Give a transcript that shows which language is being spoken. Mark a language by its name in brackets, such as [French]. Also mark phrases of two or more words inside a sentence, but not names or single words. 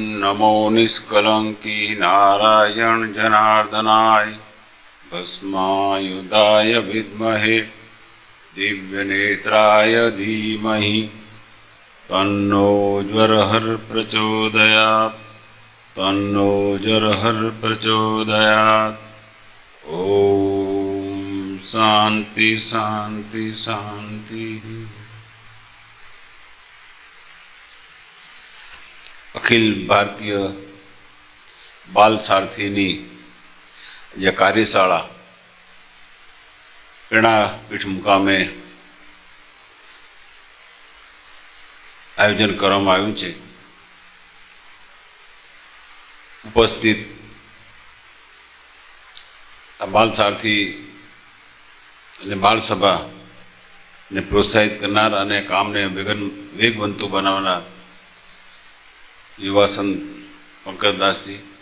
[Sanskrit] नमो निष्कलंकी नारायण जनार्दनाय भस्मायुधाय विद्महे दिव्यनेत्राय धीमहि तन्नो ज्वरहर प्रचोदयात् तन्नो ज्वरहर प्रचोदयात्। ओम शांति शांति शांति। [Gujarati] અખિલ ભારતીય બાલ સારથીની જે કાર્યશાળા પ્રેરણાપીઠ મુકામે આયોજન કરવામાં આવ્યું છે, ઉપસ્થિત બાલ સારથી અને બાલ સભાને પ્રોત્સાહિત કરનાર અને કામને વેગવંતુ બનાવનાર યુવા સંત પંકજદાસજી,